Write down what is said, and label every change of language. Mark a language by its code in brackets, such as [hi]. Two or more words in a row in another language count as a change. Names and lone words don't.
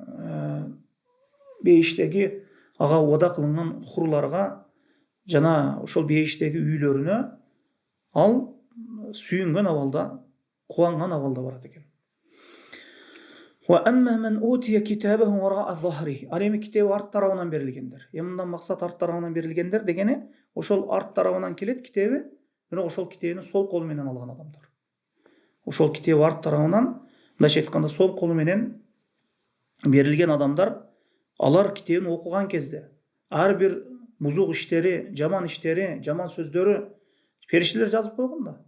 [ky] бейиштеги ага уада кылынган хурларга жана ошол бейиштеги үйлөрүнө ал сүйүнгөн абалда, кубанган абалда барат экен. [ar] وَأَمَّا مَنْ أُوتِيَ كِتَابَهُ وَرَاءَ ظَهْرِهِ. [ky] Ал эми китеби арт тарабынан берилгендер. Мындан максат арт тарабынан берилгендер дегени ошол арт тарабынан келет китеби, бирок ошол китебини сол колу менен алган адамдар. Ошол китеби арт тарабынан, мындайча айтканда, сол колу менен берилген адамдар, алар китебин окуган кезде ар бир бузук иштери, жаман сөздөрү периштелер жазып койгон да.